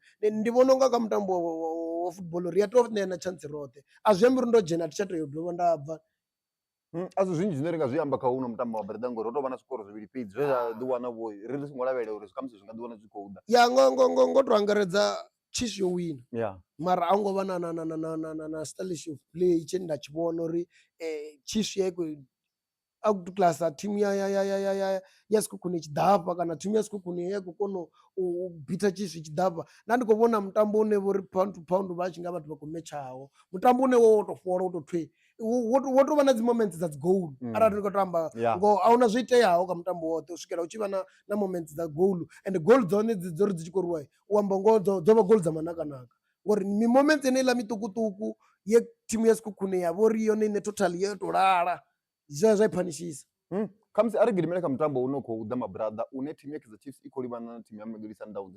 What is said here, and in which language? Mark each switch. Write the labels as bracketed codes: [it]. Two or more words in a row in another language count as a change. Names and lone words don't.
[ve] Ndi vhona unga kha mutambo wa football ri a tou ṋea na chance roṱhe, a zwi ambi uri ndo dzhena a thi tsha tea u dovha nda bva. A si zwinzhi zwine ri nga zwi amba kha uno mutambo wa Breda ngori hu tou vha na zwikoro zwivhili fhedzi zwe zwa ḓi wana vho ri songo lavhelela uri khamusi zwi nga ḓi wana zwi khou ḓa. Ya ngo to angaredza Chiefs yo wina, Yeah. mara a hu ngo vha na [en] stylish of play [ve] tshe nda tshi vhona uri Chiefs ya khou outclass thimu ya Sekhukhune i tshi ḓafha kana thimu ya Sekhukhune ya khou kona u bita Chiefs i tshi ḓafha. Nda ndi khou vhona mutambo une vho ri [en] pound to pound [ve] vha tshi nga vhathu vha khou metshaho, mutambo une wo to fhola wo to thwe wo to vha na dzi moments dza dzi goal arali ri khou tamba ngo ahuna zwo iteaho kha mutambo woṱhe u swikela u tshi vha na moments dza [en] goal and goal [ve] dzone dzo ri dzi tshi khou rwa u amba ngoho dzo vha goal dza manakanaka ngori mi moments yeneiḽa miṱukuṱuku ye thimu ya Sekhukhune ya vha uri yone ine total yo to lala zwa i phanishisa. Khamusi a ri gidimele kha mutambo une khou ḓa mabrada une thimu ya Kaizer Chiefs i khou livhana na thimu ya Mamelodi Sundowns.